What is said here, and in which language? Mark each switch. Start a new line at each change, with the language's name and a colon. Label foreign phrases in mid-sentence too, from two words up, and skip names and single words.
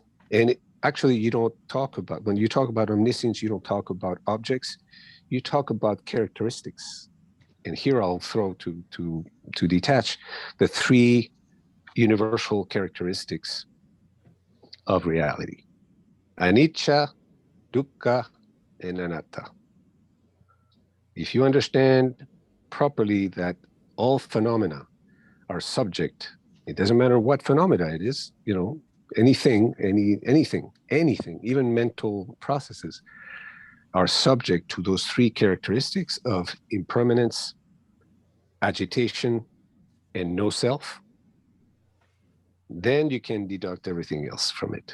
English: And actually, you don't talk about, when you talk about omniscience, you don't talk about objects, you talk about characteristics. And here I'll throw to detach the three universal characteristics of reality:
Pali: anicca, dukkha, and anatta.
English: If you understand properly that all phenomena are subject, it doesn't matter what phenomena it is, anything, even mental processes are subject to those three characteristics of impermanence, agitation, and no self, then you can deduct everything else from it.